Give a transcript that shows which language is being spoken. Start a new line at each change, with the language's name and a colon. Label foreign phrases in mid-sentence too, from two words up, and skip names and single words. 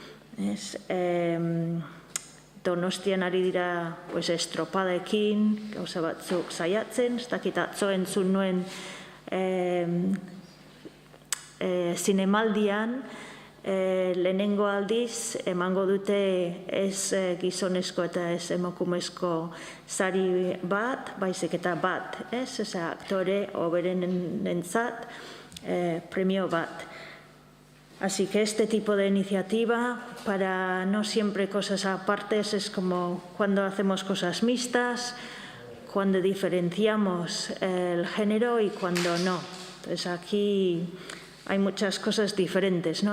Basque: Donostian ari dira estropadekin, gauza batzuk saiatzen, ez dakit atzo entzun nuen zinemaldian, lehenengo aldiz emango dute ez gizonezko eta ez emakumezko sari bat, baizik eta bat, ez? Aktore hoberenentzat premio bat.
Spanish: Así que este tipo de iniciativa, para no siempre cosas apartes, es como cuando hacemos cosas mixtas, cuando diferenciamos el género y cuando no. Entonces aquí hay muchas cosas diferentes, ¿no?